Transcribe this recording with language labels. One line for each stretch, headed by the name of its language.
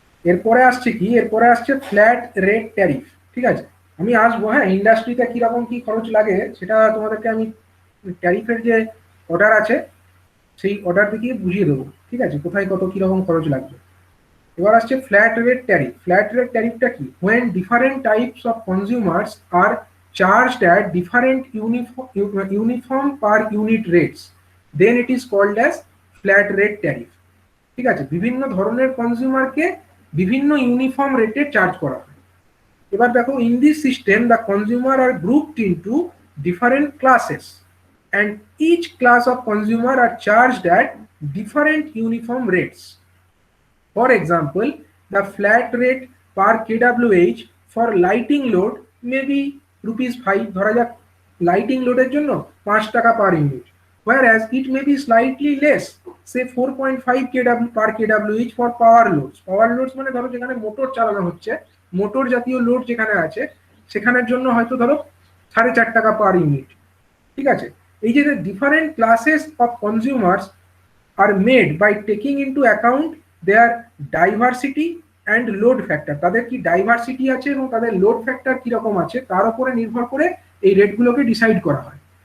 Bangla: এরপরে আসছে কি, এরপরে আসছে ফ্ল্যাট রেট ট্যারিফ, ঠিক আছে। আমি আসবো, হ্যাঁ, ইন্ডাস্ট্রিতে কিরকম কি খরচ লাগে সেটা তোমাদেরকে আমি ট্যারিফের যে অর্ডার আছে সেই অর্ডার দেখিয়ে বুঝিয়ে দেবো, ঠিক আছে, কোথায় কত কিরকম খরচ লাগবে। এবার আসছে flat rate tariff. Flat rate ট্যারিফটা কি,
English: when different types of consumers are charged at different uniform per unit rates, then it is called as flat rate tariff,
Bangla: ঠিক আছে। বিভিন্ন ধরনের কনজিউমারকে বিভিন্ন ইউনিফর্ম রেটে চার্জ করা হয়। এবার দেখো,
English: In this system the consumer are grouped into different classes and each class of consumer are charged at different uniform rates. For example, the flat rate per kWh for lighting load may be ₹5,
Bangla: ধরা যাক lighting লোডের জন্য 5 টাকা per unit,
English: whereas it may be slightly less, say 4.5 kW per kWh for power loads.
Bangla: Power loads মানে ধরো যেখানে motor চালানো হচ্ছে, মোটর জাতীয় লোড যেখানে আছে সেখানের জন্য হয়তো ধরো 4.5 টাকা পার ইউনিট। ঠিক আছে, এই যে
English: different classes of consumers are made by taking into account their diversity and load factor,
Bangla: তাদের কি ডাইভার্সিটি আছে এবং তাদের লোড ফ্যাক্টর কিরকম আছে তার উপরে নির্ভর করে এই রেটগুলোকে ডিসাইড করা হয়।